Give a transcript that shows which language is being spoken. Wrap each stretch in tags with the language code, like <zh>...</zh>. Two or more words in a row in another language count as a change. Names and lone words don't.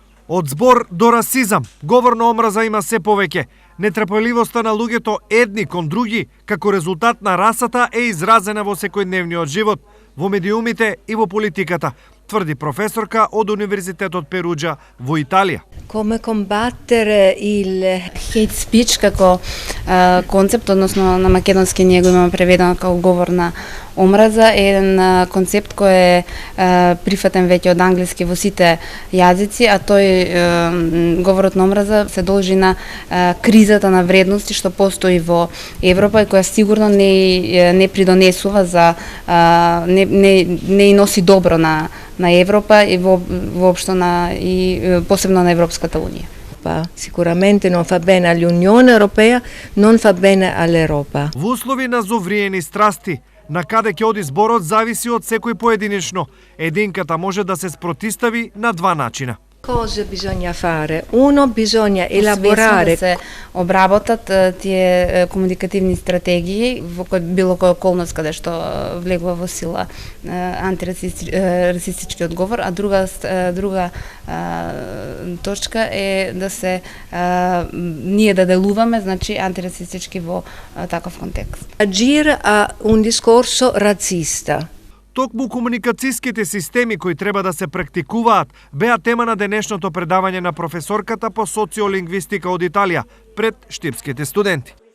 <mk>Од збор до расизам, говор на омраза има се повеќе. Нетрпеливоста на луѓето едни кон други, како резултат на расата, е изразена во секојдневниот живот, во медиумите и во политиката, тврди професорка од Универзитетот Перуџа во Италија.</mk> <it>Come combattere il</it> <en>Hate speech</en> <mk>како концепт, односно на македонски ние го имаме преведено како говор на омраза, е еден концепт кој е прифатен веќе од англиски во сите јазици, а тој говорот на омраза се должи на кризата на вредности што постои во Европа и која сигурно не придонесува за не носи добро на Европа и воопшто и посебно на Европската Унија.</mk> <it>Sicuramente non fa bene all'Unione Europea, non fa bene all'Europa.</it> <mk>Во услови на зовриени страсти, на каде ќе оди зборот зависи од секој поединечно. Единката може да се спротистави на два начина.</mk> <it>Cosa bisogna fare? Uno, bisogna elaborare.</it> <mk>Да се обработат тие комуникативни стратегии во било која околност каде што влегува во сила антирасистички одговор, а друга точка е да се ние да делуваме, значи антирасистички во таков контекст.</mk> <it>Agire a un discorso razzista.</it> <mk>Токму комуникацијските системи кои треба да се практикуваат беа тема на денешното предавање на професорката по социолингвистика од Италија пред штипските студенти.</mk>